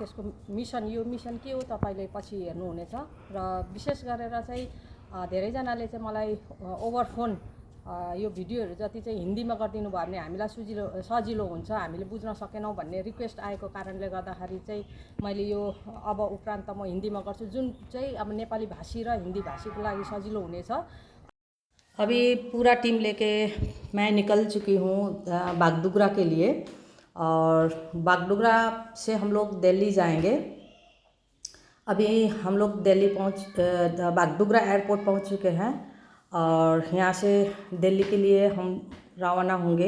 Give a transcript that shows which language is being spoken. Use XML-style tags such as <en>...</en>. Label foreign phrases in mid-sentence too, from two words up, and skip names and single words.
<ne>त्यसको यो मिसन के हो तपाईले पछि हेर्नुहुनेछ। र विशेष गरेर चाहिँ धेरैजनाले चाहिँ मलाई ओभर फोन यो भिडियोहरू जति चाहिँ हिन्दीमा गरिदिनु भयो भने हामीलाई सजिलो हुन्छ, हामीले बुझ्न सकेनौँ भन्ने रिक्वेस्ट आएको कारणले गर्दाखेरि चाहिँ मैले यो अब उपरान्त म हिन्दीमा गर्छु, जुन चाहिँ अब नेपाली भाषी र हिन्दी भाषीको लागि सजिलो हुनेछ।</ne> <hi>अभी पूरा टीम लेके मैं निकल चुकी हूँ बागडोगरा के लिए, और बागडोगरा से हम लोग दिल्ली जाएंगे। अभी हम लोग दिल्ली बागडोगरा एयरपोर्ट पहुँच चुके हैं और यहाँ से दिल्ली के लिए हम रवाना होंगे।</hi>